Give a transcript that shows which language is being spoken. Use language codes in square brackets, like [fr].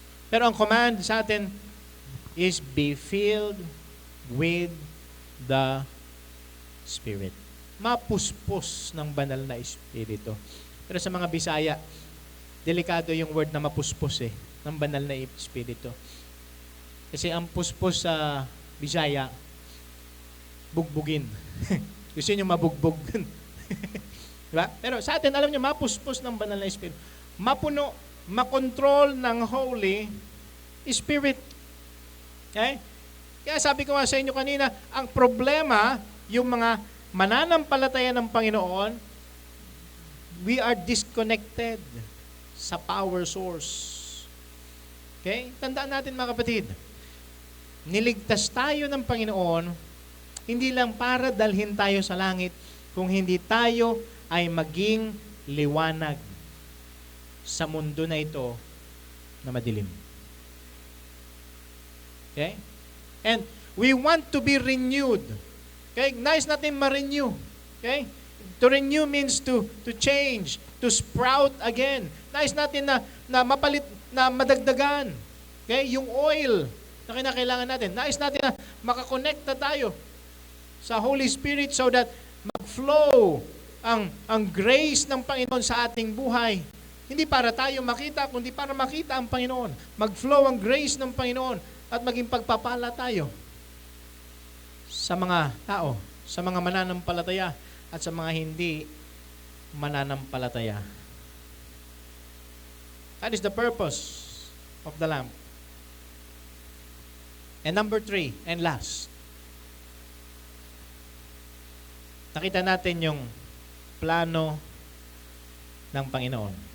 [en] Pero ang command sa atin is be filled with the Spirit. [tl] Mapuspos ng banal na Espiritu. Pero sa mga Bisaya, delikado yung word na mapuspos ng banal na Espiritu. Kasi ang puspos sa Bisaya, bugbugin. Gusto nyo mabugbog. Diba? Pero sa atin, alam nyo, mapuspos ng banal na Espiritu. Mapuno, makontrol ng Holy Spirit. Okay? Kaya sabi ko nga sa inyo kanina, ang problema, yung mga mananampalataya ng Panginoon, we are disconnected sa power source. Okay? Tandaan natin mga kapatid, niligtas tayo ng Panginoon, hindi lang para dalhin tayo sa langit, kung hindi tayo ay maging liwanag sa mundo na ito na madilim. Okay? [en] And we want to be renewed. Okay? [tl] Nais natin ma-renew. [en] Okay? To renew means to change, to sprout again. [tl] Nais natin na mapalit, na madagdagan. Okay? Yung oil na kinakailangan natin. Nais natin na makakonekta tayo sa Holy Spirit so that mag-flow ang grace ng Panginoon sa ating buhay. Hindi para tayo makita, kundi para makita ang Panginoon. Mag-flow ang grace ng Panginoon at maging pagpapala tayo sa mga tao, sa mga mananampalataya at sa mga hindi mananampalataya. [en] That is the purpose of the lamp. And number 3, and last, [tl] nakita natin yung plano ng Panginoon.